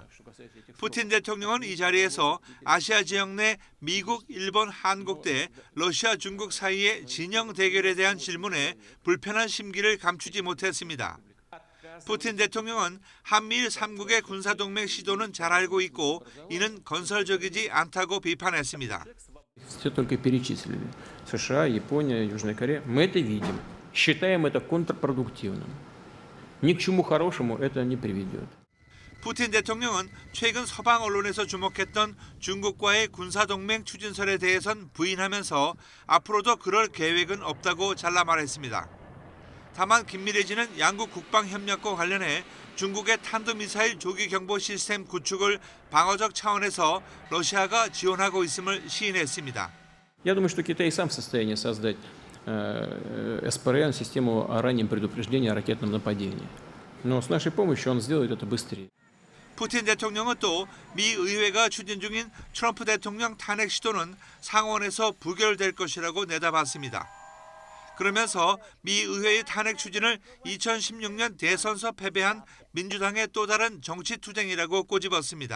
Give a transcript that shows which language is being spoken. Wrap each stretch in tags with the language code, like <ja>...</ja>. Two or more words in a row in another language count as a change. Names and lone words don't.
<ko>푸틴 대통령은 이 자리에서 아시아 지역 내 미국, 일본, 한국 대 러시아, 중국 사이의 진영 대결에 대한 질문에 불편한 심기를 감추지 못했습니다. 푸틴 대통령은 한미일 3국의 군사동맹 시도는 잘 알고 있고 이는 건설적이지 않다고 비판했습니다.</ko> <ru>Все только перечислили. США, Япония, Южная Корея. Мы это видим. Считаем это контрпродуктивным. Ни к чему хорошему это не приведет.</ru> <ko>푸틴 대통령은 최근 서방 언론에서 주목했던 중국과의 군사동맹 추진설에 대해선 부인하면서 앞으로도 그럴 계획은 없다고 잘라 말했습니다. 다만 긴밀해지는 양국 국방협력과 관련해 중국의 탄도미사일 조기 경보 시스템 구축을 방어적 차원에서 러시아가 지원하고 있음을 시인했습니다.</ko> <ru>Я думаю, что Китай сам в состоянии создать СПРН, систему о раннем предупреждении о ракетном нападении. Но с нашей помощью он сделает это быстрее.</ru> <ko>푸틴 대통령은 또 미 의회가 추진 중인 트럼프 대통령 탄핵 시도는 상원에서 부결될 것이라고 내다봤습니다. 그러면서 미 의회의 탄핵 추진을 2016년 대선서 패배한 민주당의 또 다른 정치 투쟁이라고 꼬집었습니다.</ko>